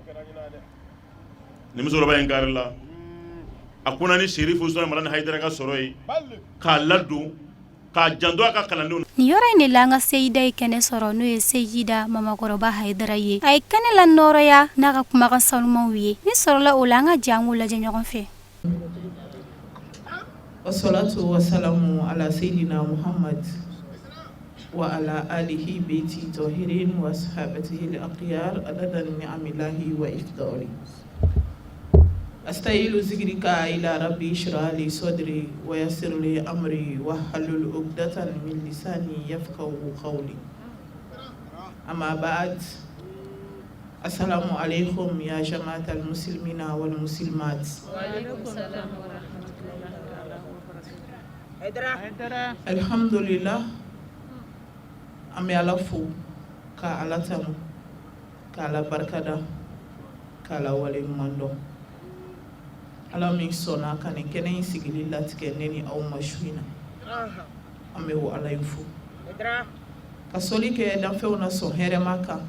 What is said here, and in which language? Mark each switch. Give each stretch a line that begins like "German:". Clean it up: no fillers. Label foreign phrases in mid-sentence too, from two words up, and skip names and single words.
Bambara: Ni musokɔrɔba in kari la a kunna ni Serifu Usmane Malani Hayidara ka sɔrɔ ye k'a ladon k'a janto a ka kalandenw. Ni yɔrɔ in de la an ka Seyida ye kɛnɛ sɔrɔ n'o ye Seyida Mamakɔrɔba Hayidara ye. A ye kɛnɛ la nɔrɔya n'a ka kumakan sanumanw ye. Ni sɔrɔla o la an ka jɛ an k'o lajɛ ɲɔgɔn fɛ.
Arabic: والصلاة والسلام على سيدنا محمد وعلى آله بيت طاهرين وصحابته الأخيار عدد نعم الله وإفضاله. أستعين بذكرك إلى ربي اشرح لي صدري ويسر لي أمري واحلل عقدة من لساني يفقهوا قولي. أما بعد. السلام عليكم يا جماعة المسلمين والمسلمات. وعليكم السلام ورحمة الله. Alhamdulillah.
Bambara: Ame Ala fo ka Ala tanu ka Ala barkada ka Ala wale mando. Ala min sɔnna ka nin kɛnɛ in sigili latigɛ ne ni aw ma su in na. An bɛ wo Ala in fo. Ka sɔli kɛ danfɛnw na sɔn hɛrɛma kan.